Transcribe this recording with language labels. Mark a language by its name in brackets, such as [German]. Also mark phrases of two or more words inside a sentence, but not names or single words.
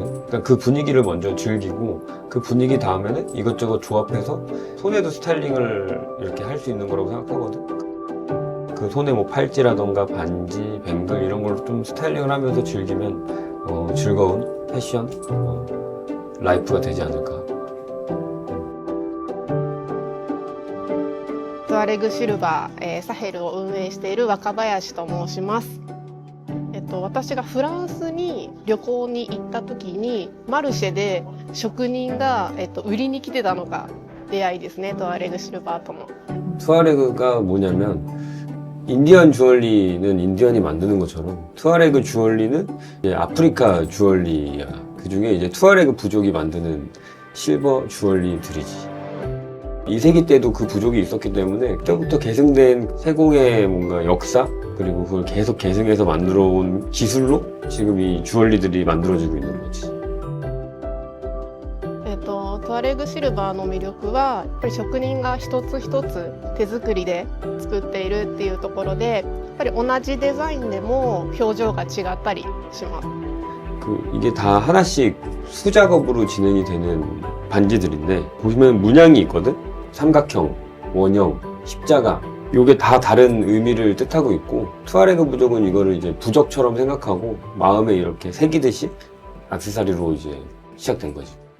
[Korean] 그러니까 그 분위기를 먼저 즐기고 그 분위기 다음에는 이것저것 조합해서 손에도 스타일링을 이렇게 할 수 있는 거라고 생각하거든. 그 손에 뭐 팔찌라던가 반지, 뱅글 이런 걸로 좀 스타일링을 하면서 즐기면 즐거운 패션 라이프가 되지 않을까. [Japanese] トゥアレグシルバー、サヘルを運営している若林と申します。私がフランスに旅行に行った時にマルシェで職人が、売りに来てたのが出会いですね。トゥアレグシルバーとの。 [Korean] 투아레그가 뭐냐면 인디언 주얼리는 인디언이 만드는 것처럼 투아레그 주얼리는 이제 아프리카 주얼리야. 그 중에 이제 투아레그 부족이 만드는 실버 주얼리들이지. 2세기 때도 그 부족이 있었기 때문에 그때부터 계승된 세공의 뭔가 역사 그리고 그걸 계속 계승해서 만들어 온 기술로 지금 이 주얼리들이 만들어지고 있는 거지. [Japanese] トゥアレグシルバーの魅力はやっぱり職人が一つ一つ手作りで作っているっていうところで、やっぱり同じデザインでも表情が違ったりします。 [Korean] 이게 다 하나씩 수작업으로 진행이 되는 반지들인데 보시면 문양이 있거든? 삼각형, 원형, 십자가 요게 다 다른 의미를 뜻하고 있고 투아레그 부족은 이거를 이제 부적처럼 생각하고 마음에 이렇게 새기듯이 액세서리로 이제 시작된 거지.